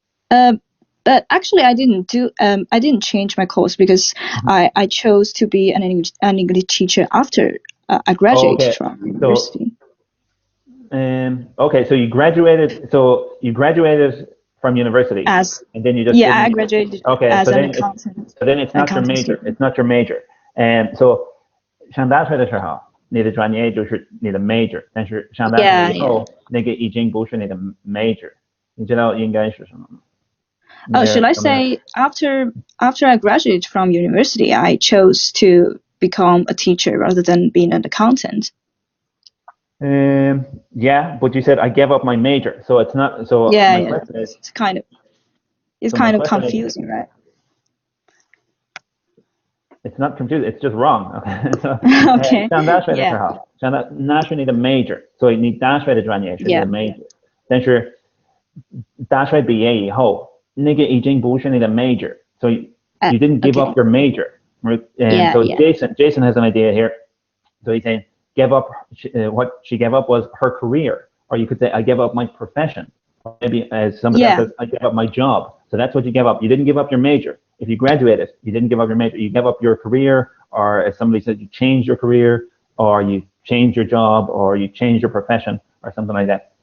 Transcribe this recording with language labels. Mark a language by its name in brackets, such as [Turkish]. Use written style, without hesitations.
[English] But actually, I didn't change my course, because I chose to be an English teacher after I graduated from university. Okay, so you graduated. So you graduated from university, and then you just I graduated as an accountant. So then it's not your major. It's not your major. [Chinese] So 上大学的时候，你的专业就是你的 major， 但是上大学以后，那个已经不是你的 major。你知道应该是什么吗？ [English] Should I say after I graduated from university, I chose to become a teacher rather than being an accountant? Yeah, but you said I gave up my major, so it's not. So it's kind of confusing, right? It's not confusing. It's just wrong. Okay. So, okay. [Chinese] 上大学的时候，那是你的 major， 所以你大学的专业是你的 major， 但是大学毕业以后，那个已经不是你的 major, [English] so you didn't give up your major. And so Jason has an idea here. So he's saying, give up, what she gave up was her career, or you could say, I gave up my profession. Or maybe as somebody else says, I gave up my job. So that's what you gave up. You didn't give up your major. If you graduated, you didn't give up your major. You gave up your career, or as somebody said, you changed your career, or you changed your job, or you changed your profession, or something like that.